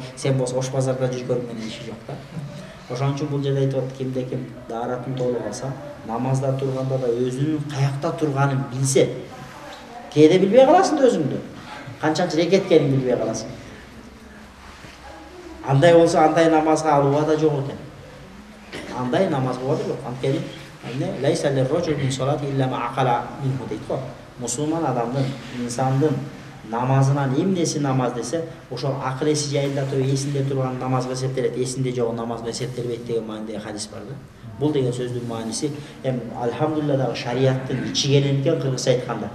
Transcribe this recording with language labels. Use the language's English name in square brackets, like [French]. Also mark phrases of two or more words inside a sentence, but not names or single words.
[Kyrgyz] Сен болсо ош базарда жүргөнүң менен иши жок да. Ошон үчүн бул жерде айтып атат, кимде-ким daarатын толук алса, намазда турганда да өзүнүн каякта турганын билсе, Кейде билбей каласың да өзүңдү. Канчанчы рекет экенин билбей каласың. Андай болсо андай намазга алууга да жок экен. Андай намаз болот жок. Анткени [Arabic] ليس للرجل من صلاته إلا ما عقل منه [Kyrgyz] дейт го. Мусулман адамдын, инсандын намазынан эмнеси намаз десе, ошол акыл эси жайында эсинде турган намазга эсептелет, эсинде жок намазга эсептелбейт деген маанидеги хадис бар да. Бул деген сөздүн мааниси алхамдулилла дагы шариаттын ичи келен экен, кыргызча айтканда.